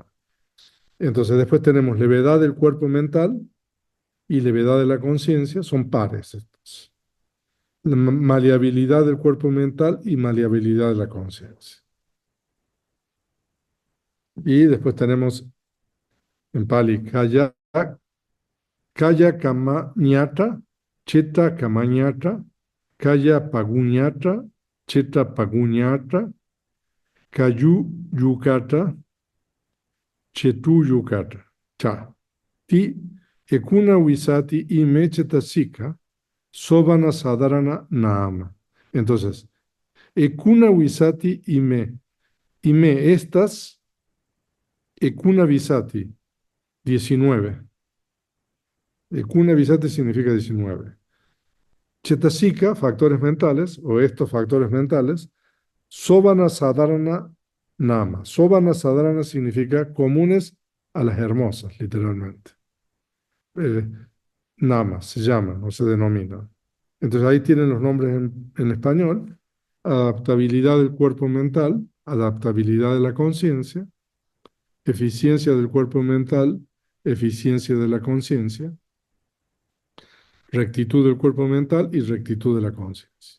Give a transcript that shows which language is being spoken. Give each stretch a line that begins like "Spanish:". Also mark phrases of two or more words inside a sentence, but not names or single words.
Spanish: Entonces, después tenemos levedad del cuerpo mental y levedad de la conciencia, son pares estos. La maleabilidad del cuerpo mental y maleabilidad de la conciencia. Y después tenemos en Pali
Pali: kaya, kaya kama ñata, chitta kama ñata, kaya paguñata, chitta paguñata, kayu yukata, chetu yukata. Cha. Ti ekuna wisati y mechetasika, sobana sadharana naama. Entonces, ekuna wisati y me estas, ekuna visati, 19. Ekuna visati
Spanish: significa 19. Chetasika, factores mentales, o estos factores mentales,
Pali: sobana sadharana nama. Sobana sadharana
Spanish: significa comunes a las hermosas, literalmente. Eh, Nama, se llaman o se denominan. Entonces ahí tienen los nombres en español: adaptabilidad del cuerpo mental, adaptabilidad de la conciencia; eficiencia del cuerpo mental, eficiencia de la conciencia; rectitud del cuerpo mental y rectitud de la conciencia.